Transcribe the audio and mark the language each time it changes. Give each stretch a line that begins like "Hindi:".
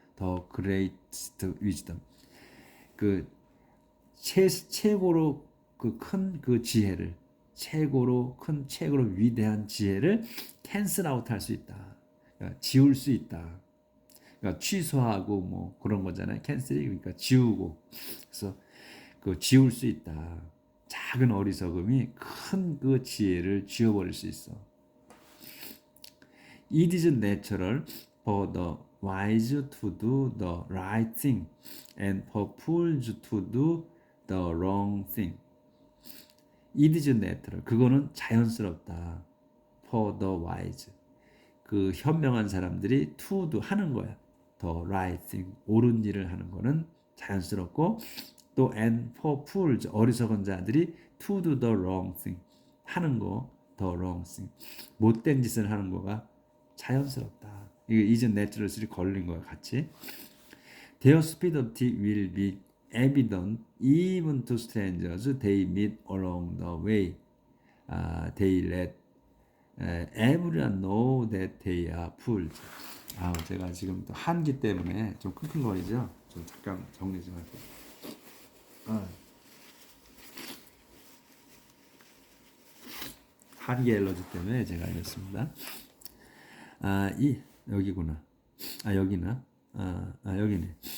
English: the greatest wisdom
Korean: 그 최고로 큰 지혜를 최고로 위대한 지혜를
English: cancel out
Korean: 할 수 있다. 그러니까 지울 수 있다. 그러니까 취소하고 뭐 그런 거잖아요. cancel이 그러니까 지우고. 그래서 지울 수 있다. 작은 어리석음이 큰 지혜를 지워버릴 수 있어.
English: It is natural for the wise to do the right thing and for fools to do the wrong thing. It is natural.
Korean: 그거는 자연스럽다.
English: For the wise.
Korean: 현명한 사람들이
English: to do
Korean: 하는 거야.
English: The right thing.
Korean: 옳은 일을 하는 거는 자연스럽고 또
English: and for fools.
Korean: 어리석은 자들이
English: to do the wrong thing.
Korean: 하는 거.
English: The wrong thing.
Korean: 못된 짓을 하는 거가 자연스럽다. 이게
English: is natural
Korean: 이 걸린 거야 같이.
English: Their stupidity will be evident even to strangers they meet along the way. They let everyone know that they are fools.
Korean: 제가 지금 또 한기 때문에 좀 끙끙거리죠. 좀 잠깐 정리 좀 할게요. 한기 엘러지 때문에 제가 이랬습니다. 여기구나. 여기나. 여기네.